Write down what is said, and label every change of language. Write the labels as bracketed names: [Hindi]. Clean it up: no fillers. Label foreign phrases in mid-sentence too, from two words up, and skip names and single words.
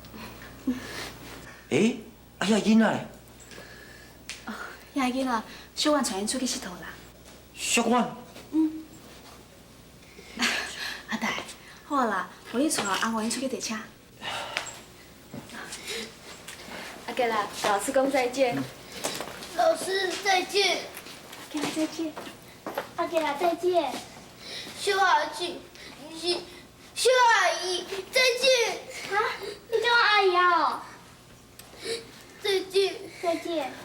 [Min Nan Chinese] 诶，啊遐囡仔咧？遐个囡仔小婉带因出去佚佗啦。小婉。阿大，好啊啦，互你带阿外因出去坐车。阿吉啦，老师讲再见。老师再见，阿吉再见。阿给啦再见，秀阿姐，是秀阿姨再见。啊，你叫我阿姨哦。再见，再见。